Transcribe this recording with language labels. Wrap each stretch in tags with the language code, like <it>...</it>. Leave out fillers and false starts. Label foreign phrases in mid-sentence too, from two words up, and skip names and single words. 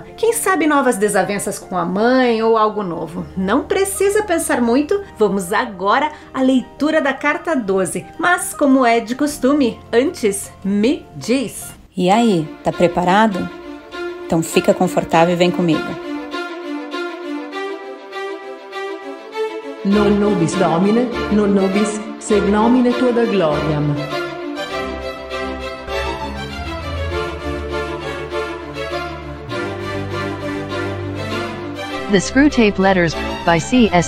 <pt>Quem sabe novas desavenças com a mãe ou algo novo. Não precisa pensar muito, vamos agora à leitura da carta 12. Mas, como é de costume, antes, me diz. E aí, tá preparado? Então fica confortável e vem comigo.</pt> <la>Non nobis Domine, non nobis sed nomine tua da gloriam.</la> <pt>The Screwtape Letters, by C.S.</pt>